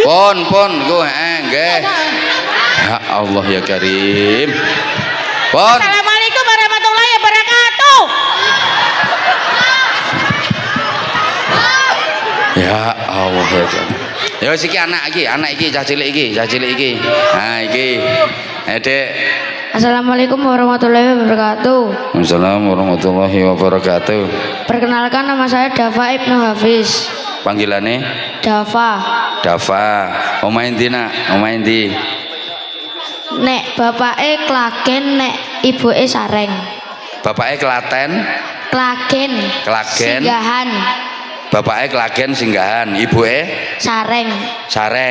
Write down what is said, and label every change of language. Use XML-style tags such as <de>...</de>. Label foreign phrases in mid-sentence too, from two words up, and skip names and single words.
<jv>Pon ku nggih.</jv> <ar>يا الله يا كريم. Pon. السلام عليكم ورحمة الله وبركاته. يا الله يا كريم.</ar> <jv>Ya wis iki anak iki cah cilik iki. Nah iki. Dek.</jv> <ar>السلام عليكم ورحمة الله وبركاته. السلام عليكم ورحمة الله وبركاته.</ar> <id>Perkenalkan nama saya Dava Ibnu Hafiz. Panggilannya? Dava.</id> <jv>Omahe ndi nak? Omahe ndi? Nek bapake Klagen, nek ibuke Sareng. Bapake Klaten? Klagen. Singgahan. Bapake Klagen Singgahan, ibuke? Sareng.</jv>